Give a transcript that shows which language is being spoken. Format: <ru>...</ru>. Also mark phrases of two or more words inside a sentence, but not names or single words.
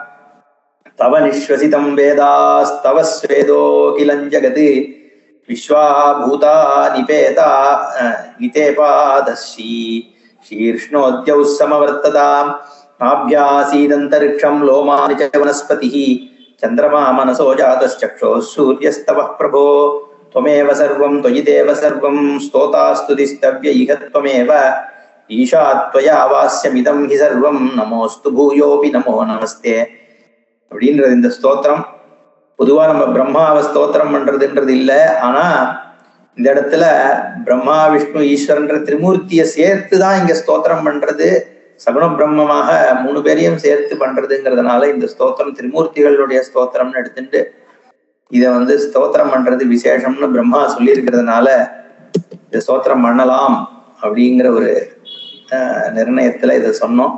<sa>तव निश्वसितं वेदास्तव स्वेदो खिलं जगत् विश्वाभूता निपेता नितेपादश्री शीर्ष्णोद्यौ समवर्तताम् आप्यासीदन्तरिक्षं लोमानि च वनस्पतिः चन्द्रमा मनसो जातश्चक्षो सूर्यस्तवः प्रभो त्वमेव सर्वं त्वयि देव सर्वं स्तोतास्तुतिस्तव्य इह त्वमेव ईशा त्वया वास्यमिदं हि सर्वं नमोऽस्तु भूयोऽपि नमो नमस्ते</sa> <ta>அப்படின்றது இந்த ஸ்தோத்திரம். பொதுவா நம்ம பிரம்மாவை ஸ்தோத்திரம் பண்றதுன்றது இல்லை. ஆனா இந்த இடத்துல பிரம்மா விஷ்ணு ஈஸ்வரன்ற திரிமூர்த்தியை சேர்த்துதான் இங்க ஸ்தோத்திரம் பண்றது. சகுண பிரம்மமாக 3 பேரையும் சேர்த்து பண்றதுங்கிறதுனால இந்த ஸ்தோத்திரம் திரிமூர்த்திகளுடைய ஸ்தோத்திரம்னு எடுத்துட்டு இதை ஸ்தோத்திரம் பண்றது விசேஷம்னு பிரம்மா சொல்லி இருக்கிறதுனால இதை ஸ்தோத்திரம் பண்ணலாம் அப்படிங்கிற ஒரு நிர்ணயத்துல இதை சொன்னோம்.</ta>